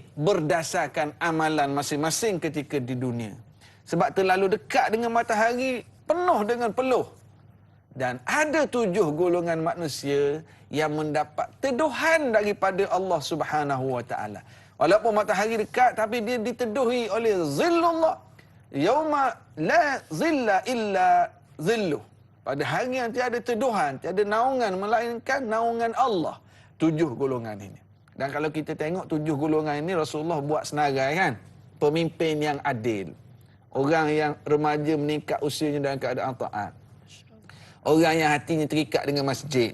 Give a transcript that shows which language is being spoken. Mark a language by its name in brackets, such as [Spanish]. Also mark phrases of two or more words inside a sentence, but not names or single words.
[Malay] Berdasarkan amalan masing-masing ketika di dunia. Sebab terlalu dekat dengan matahari, penuh dengan peluh. Dan ada 7 golongan manusia yang mendapat teduhan daripada Allah [Arabic] سبحانه وتعالى. [Malay] Walaupun matahari dekat, tapi dia diteduhi oleh zillullah. [Arabic] يوم لا ظل إلا ظله. [Malay] Pada hari yang tiada teduhan, tiada naungan melainkan naungan Allah. 7 golongan ini. Dan kalau kita tengok 7 golongan ini, Rasulullah buat senarai, kan? Pemimpin yang adil. Orang yang remaja meningkat usianya dalam keadaan taat. Orang yang hatinya terikat dengan masjid.